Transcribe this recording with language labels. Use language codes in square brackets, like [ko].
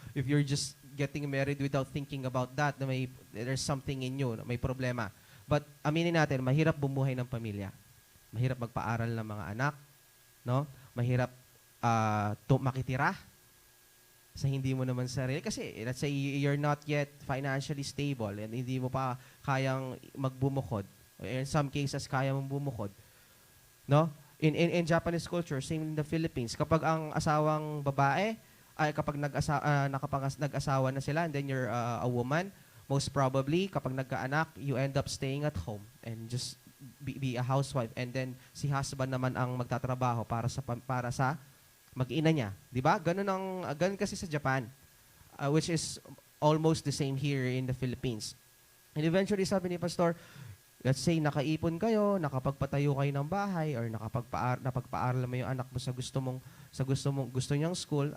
[en] If you're just getting married without thinking about that, na there's something in you, [tl] na may problema. But aminin natin, mahirap bumuhay ng pamilya. Mahirap magpaaral ng mga anak. No? Mahirap makitira. sa hindi mo naman sarili. [en] Kasi let's say you're not yet financially stable and [tl] hindi mo pa kayang magbumukod. [en] In some cases, [tl] kaya mong bumukod. [en] No? In Japanese culture, same in the Philippines, [tl] kapag ang asawang babae, ay kapag nag-asawa na sila [en] and then you're a woman, most probably, [tl] kapag nagkaanak, [en] you end up staying at home and just be a housewife. [tl] And then si husband naman ang magtatrabaho para sa mag-ina niya. Di ba? Ganun kasi sa Japan, [en] which is almost the same here in the Philippines. And eventually, [tl] sabi ni Pastor, [en] let's say [tl] nakaipon kayo, nakapagpatayo kayo ng bahay, or napagpaaral mo yung anak mo sa gusto niyang school.